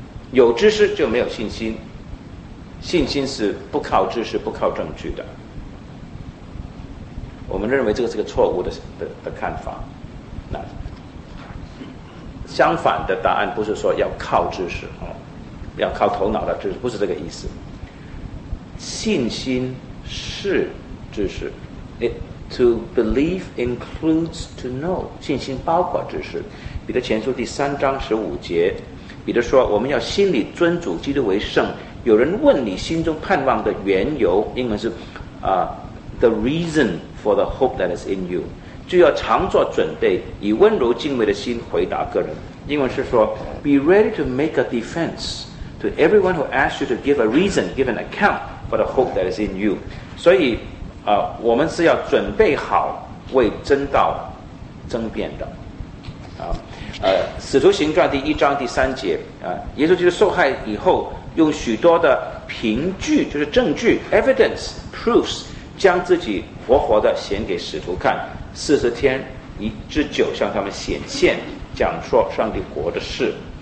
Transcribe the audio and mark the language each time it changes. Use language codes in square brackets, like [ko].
[zh] 有知识就没有信心，信心是不靠知识不靠证据的。我们认为这个是个错误的看法。那相反的答案不是说要靠知识啊、要靠头脑的知识，不是这个意思。信心是知识。 [en] To believe includes to know. [zh] 信心包括知识。彼得前书第三章十五节，彼得说：“我们要心里尊主基督为圣。” 有人问你心中盼望的缘由，英文是 [en] the reason for the hope that is in you， [zh] 就要常做准备，以温柔敬畏的心回答个人。英文是说 [en] ，be ready to make a defense to everyone who asks you to give a reason, give an account for the hope that is in you。 [zh] 所以。我们是要准备好为真道争辩的，使徒行传第一章第三节，耶稣基督受害以后，用许多的凭据，就是证据 [en] evidence proofs， [zh] 将自己活活的显给使徒看，四十天一之久向他们显现，讲说上帝国的事。